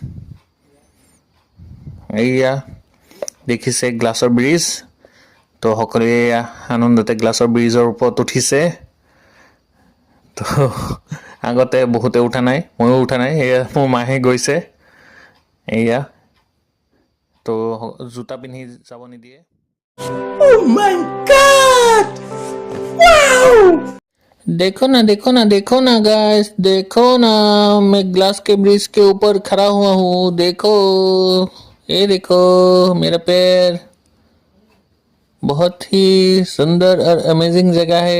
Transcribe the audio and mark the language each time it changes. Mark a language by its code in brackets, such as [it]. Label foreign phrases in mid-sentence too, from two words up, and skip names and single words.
[as] এইয়া দেখিছে গ্লাছৰ ব্ৰিজ। তো সকলোৱে আনন্দতে গ্লাছৰ ব্ৰিজৰ ওপৰত উঠিছে। তো আগতে বহুতে উঠা নাই, ময়ো উঠা নাই। এয়া মোৰ মাহে গৈছে। এয়া তো জোতা পিন্ধি যাব নিদিয়ে। [hi] देखो ना गाइस, देखो ना, मैं ग्लास के ब्रिज के ऊपर खड़ा हुआ हूँ। देखो, ये देखो मेरा पैर। बहुत ही सुंदर और अमेजिंग जगह है।